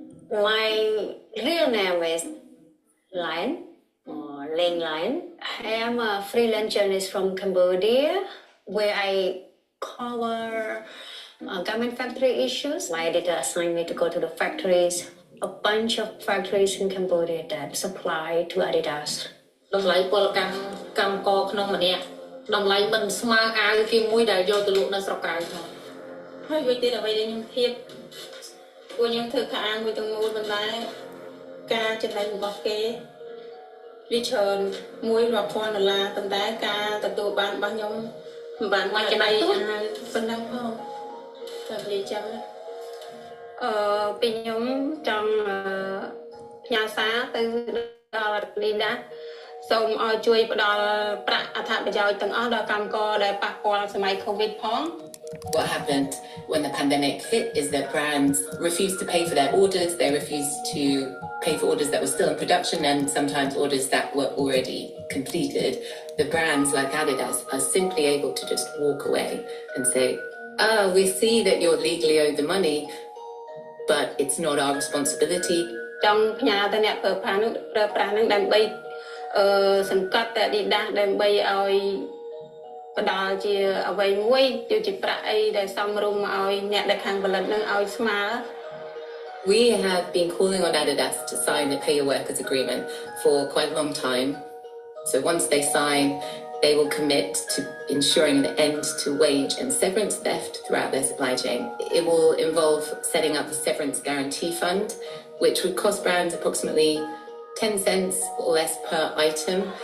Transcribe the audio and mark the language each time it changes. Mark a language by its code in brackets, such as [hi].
[en] My real name is Lion, or Ling Lion. I am a freelance journalist from Cambodia, where I cover garment factory issues. My editor assigned me to go to the factories, a bunch of factories in Cambodia that supply to Adidas. [km] តម្លៃពលកម្មករក្នុងម្នាក់តម្លៃមិនស្មើអាវគេមួយដែលយកទៅលក់នៅស្រុកក្រៅផងហើយវិញទៀតអ្វីដែលខ្ញុំធៀបពួកខ្ញុំធ្វើខោអាវមួយទាំងមូលប៉ុន្តែការចំណេញរបស់គេវាច្រើនមួយរាប់ពាន់ដុល្លារប៉ុន្តែការទទួលបានរបស់ខ្ញុំមិនបានមកចំណេញប៉ុណ្ណឹងផងតែនិយាយចឹង ពេលខ្ញុំចង់ផ្ញើសារទៅដល់លីណាសូមឲ្យជួយផ្ដល់ប្រាក់អត្ថប្រយោជន៍ទាំងអស់ដល់កម្មករដែលប៉ះពាល់សម័យ COVID ផង [en] What happened when the pandemic hit is that brands refused to pay for their orders. They refused to pay for orders that were still in production and sometimes orders that were already completed. The brands like Adidas are simply able to just walk away and say, oh, we see that you're legally owed the money, but it's not our responsibility. [km] ចង់ផ្ញើទៅអ្នកប្រើប្រាស់នឹងដើម្បីសង្កត់តែ Adidas ដើម្បីឲ្យផ្ដល់ជាអ្វីមួយជាប្រាក់អីដែលសមរម្យឲ្យអ្នកដែលខាងផលិតនឹងឲ្យស្មើ [en] We have been calling on Adidas to sign the pay your workers agreement for quite a long time. So once they sign, they will commit to ensuring the end to wage and severance theft throughout their supply chain. It will involve setting up a severance guarantee fund, which would cost brands approximately 10 cents or less per item.